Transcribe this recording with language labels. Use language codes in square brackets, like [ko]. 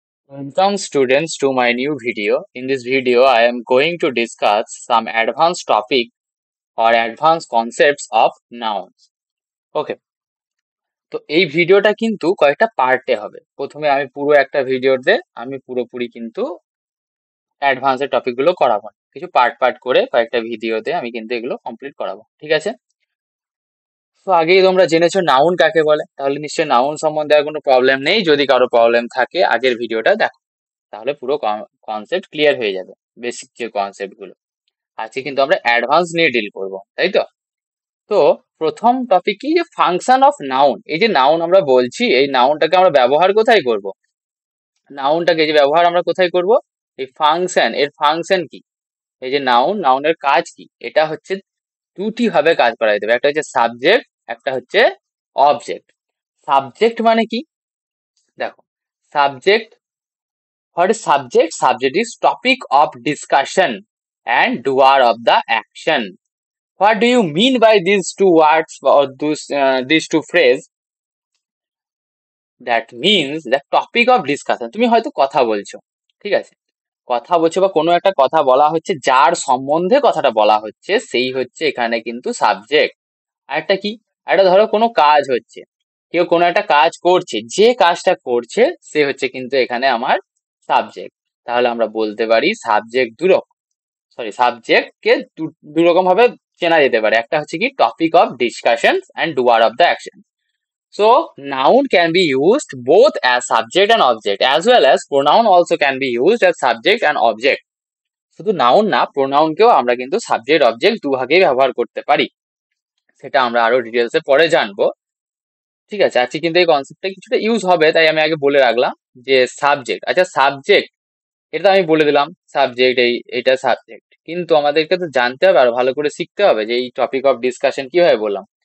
[en] Welcome students to my new video. In this video, I am going to discuss some advanced topic or advanced concepts of nouns. [bn] Okay, তো এই ভিডিওটা কিন্তু কয়েকটা পার্টে হবে। প্রথমে আমি পুরো একটা ভিডিওতে আমি পুরোপুরি কিন্তু অ্যাডভান্সের টপিকগুলো করাবো না। কিছু পার্ট পার্ট করে কয়েকটা ভিডিওতে আমি কিন্তু এগুলো কমপ্লিট করাবো। ঠিক আছে? তো আগেই তোমরা জেনেছো নাউন কাকে বলে, তাহলে নিশ্চয়ই নাউন সম্বন্ধে আর কোনো প্রবলেম নেই। যদি কারো প্রবলেম থাকে আগের ভিডিওটা দেখো, তাহলে পুরো কনসেপ্ট ক্লিয়ার হয়ে যাবে। বেসিক যে কনসেপ্ট গুলো আজকে কিন্তু আমরা অ্যাডভান্স নিয়ে ডিল করব, তাই তো? তো প্রথম টপিক কি, যে ফাংশন অফ নাউন। এই যে নাউন আমরা বলছি, এই নাউনটাকে আমরা ব্যবহার কোথায় করব? নাউনটাকে যে ব্যবহার আমরা কোথায় করব? এই ফাংশন, এর ফাংশন কি? এই যে নাউন, নাউনের কাজ কি? এটা হচ্ছে দুটি ভাবে কাজ করা যেতে পারে। একটা হচ্ছে সাবজেক্ট, একটা হচ্ছে অবজেক্ট। সাবজেক্ট মানে কি? [en] দেখো, subject, what is subject? Subject is topic of discussion and doer of the action. What do you mean by these two words or these two phrases? That means the topic of discussion. [bn] তুমি হয়তো কথা বলছো, ঠিক আছে? কথা বলছো বা কোনো একটা কথা বলা হচ্ছে, যার সম্বন্ধে কথাটা বলা হচ্ছে সেই হচ্ছে এখানে কিন্তু সাবজেক্ট। আর একটা কি, একটা ধরো কোনো কাজ হচ্ছে, কেউ কোনো একটা কাজ করছে, যে কাজটা করছে সে হচ্ছে কিন্তু এখানে আমার সাবজেক্ট। তাহলে আমরা বলতে পারি সাবজেক্ট দুরকম, সাবজেক্ট কে দু রকম ভাবে চেনা যেতে পারে। একটা হচ্ছে কি [en] Topic of discussion and doer of the action. So noun can be used both as subject and object, as well as pronoun also can be used as subject and object. [bn] শুধু নাউন না, প্রোনাউন কেও আমরা কিন্তু subject object দুভাগেই ব্যবহার করতে পারি। সেটা আমরা আরো ডিটেলসে পরে জানবো। ঠিক আছে, আজকে কিন্তু এই কনসেপ্টটা কিছুটা ইউজ হবে, তাই আমি আগে বলে রাখলাম যে সাবজেক্ট। আচ্ছা, সাবজেক্ট এটা তো আমি বলে দিলাম, সাবজেক্ট এইটা সাবজেক্ট, কিন্তু আমাদেরকে তো জানতে হবে আর ভালো করে শিখতে হবে যে এই টপিক অফ ডিসকাশন কিভাবে বললাম।